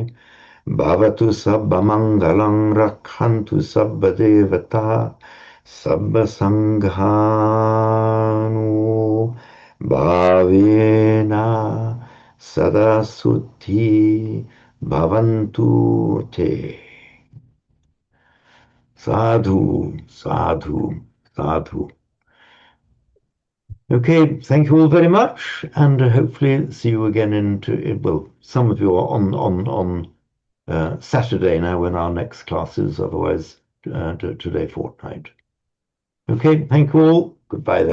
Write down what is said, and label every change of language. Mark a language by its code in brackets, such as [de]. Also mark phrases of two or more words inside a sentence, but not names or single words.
[pi] Bhavatu sabba mangalang rakhantu sabba devata sabba sanghanu bhavena sada suddhi bhavantu te. Sadhu, sadhu, sadhu. [en] Okay, thank you all very much, and hopefully see you again well, some of you are on Saturday now when our next class is, otherwise today fortnight. Okay, thank you all. Goodbye then.